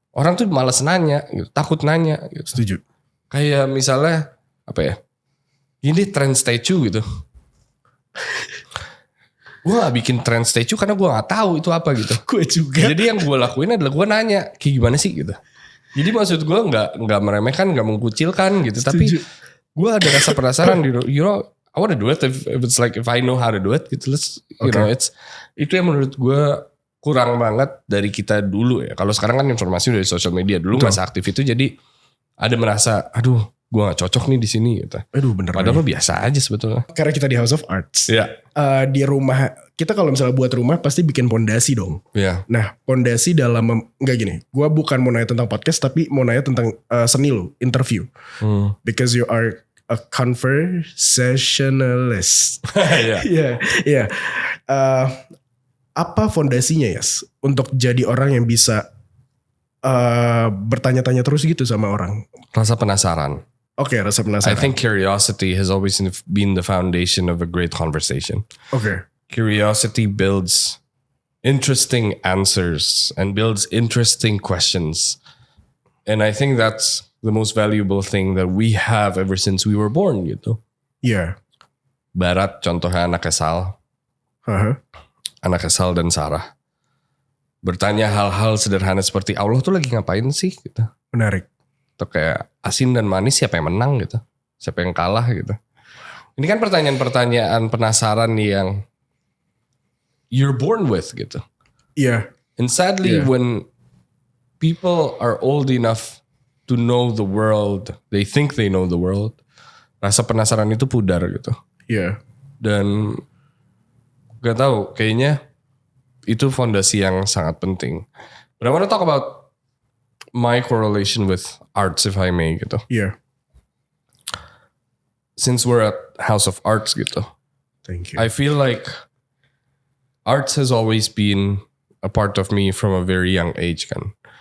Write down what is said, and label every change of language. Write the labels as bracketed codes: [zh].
[id] Orang tuh malas nanya gitu, takut nanya gitu. Setuju. Kayak misalnya apa ya? Ini trend statue gitu. Gue gak bikin trend statue karena gue gak tahu itu apa gitu. Gue juga. Jadi yang gue lakuin adalah gue nanya kayak gimana sih gitu. Jadi maksud gue gak meremehkan, gak mengkucilkan gitu. Setuju. Tapi gue ada rasa penasaran, [en] you know, I want to do it if it's like if I know how to do it gitu. You know, [id] itu yang menurut gue kurang banget dari kita dulu ya. Kalau sekarang kan informasi dari sosial media, dulu nggak seaktif itu, jadi ada merasa, aduh, gue nggak cocok nih di sini gitu. Aduh, bener. Padahal biasa aja sebetulnya. Karena kita di House of Arts. Iya. Di rumah kita kalau misalnya buat rumah pasti bikin pondasi dong. Iya. Nah, pondasi dalam nggak gini. Gue bukan mau nanya tentang podcast, tapi mau nanya tentang seni lo, interview. [en] Because you are a conversationalist. [id] Iya. Iya. Apa fondasinya Yas untuk jadi orang yang bisa bertanya-tanya terus gitu sama orang? Rasa penasaran. Oke, rasa penasaran. [en] I think curiosity has always been the foundation of a great conversation. Okay. Curiosity builds interesting answers and builds interesting questions. And I think that's the most valuable thing that we have ever since we were born gitu. Yeah. [id] barat, contohnya anaknya Sal. Anaknya Sal dan Sarah. Bertanya hal-hal sederhana seperti Allah tuh lagi ngapain sih gitu. Menarik. Atau kayak asin dan manis siapa yang menang gitu. Siapa yang kalah gitu. Ini kan pertanyaan-pertanyaan penasaran yang [en] you're born with [id] gitu. Iya. [en] And sadly when people are old enough to know the world, they think they know the world, [id] rasa penasaran itu pudar gitu. Iya. Dan gak tahu, kayaknya itu fondasi yang sangat penting. [en] But I want to talk about my correlation with arts if I may gitu. [id] Iya. [en] Since we're at House of Arts gitu. Thank you. I feel like arts has always been a part of me from a very young age kan.